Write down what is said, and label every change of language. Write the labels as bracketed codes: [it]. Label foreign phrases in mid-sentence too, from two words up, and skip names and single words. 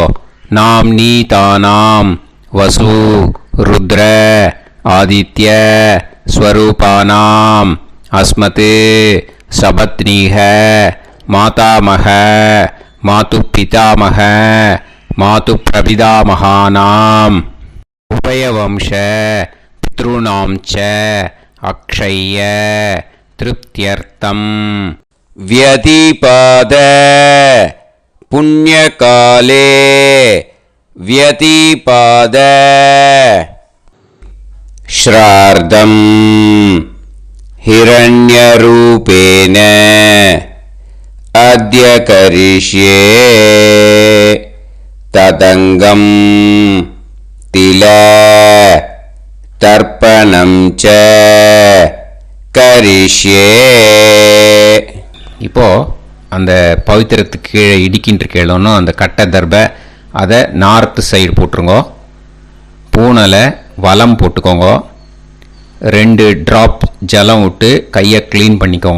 [sa] नाम् नी तानाम् वसु रुद्र आदित्य स्वरूपाणां अस्मत् सपत्नीक मातामह मातुः पितामह मातुः प्रपितामहानां उभयवंश पितॄणां च अक्षय तृप्त्यर्थं व्यतीपात புண்ணியகாலே व्यतिपाद श्रार्धं हिरण्यरूपेण अद्य करिष्ये तदङ्गं तिल तर्पणं च करिष्ये. [ta] இப்போ அந்த பவித்திரத்துக்கு கீழே இடிக்கின்ற கேளோன்னு அந்த கட்டை தர்பை அதை நார்த்து சைடு போட்டுருங்க. பூனலை வலம் போட்டுக்கோங்க. 2 ட்ராப் ஜலம் விட்டு கையை க்ளீன் பண்ணிக்கோங்க.